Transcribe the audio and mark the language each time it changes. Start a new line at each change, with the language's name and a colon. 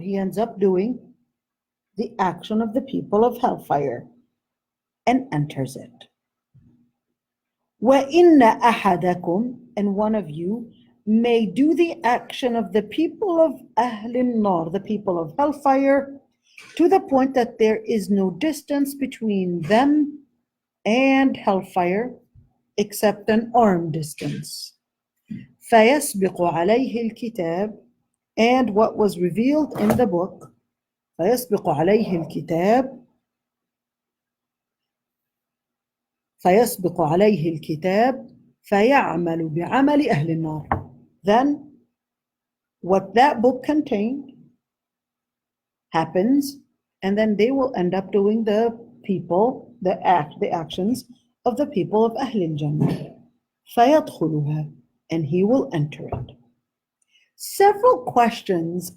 English: He ends up doing the action of the people of hellfire and enters it.
Arabic: وَإِنَّ أَحَدَكُمْ,
English: and one of you, may do the action of the people of Ahlin Nar, the people of hellfire, to the point that there is no distance between them and hellfire except an arm distance.
Arabic: فَيَسْبِقُ عَلَيْهِ الْكِتَابِ,
English: and what was revealed in the book,
Arabic: فَيَسْبِقُ عَلَيْهِ الْكِتَابِ فَيَسْبِقُ عَلَيْهِ الْكِتَابِ فَيَعْمَلُ بِعَمَلِ أَهْلِ النَّارِ.
English: Then what that book contained happens, and then they will end up doing the actions of the people of Ahlul Jannah.
Arabic: فَيَدْخُلُهَا,
English: and he will enter it. Several questions.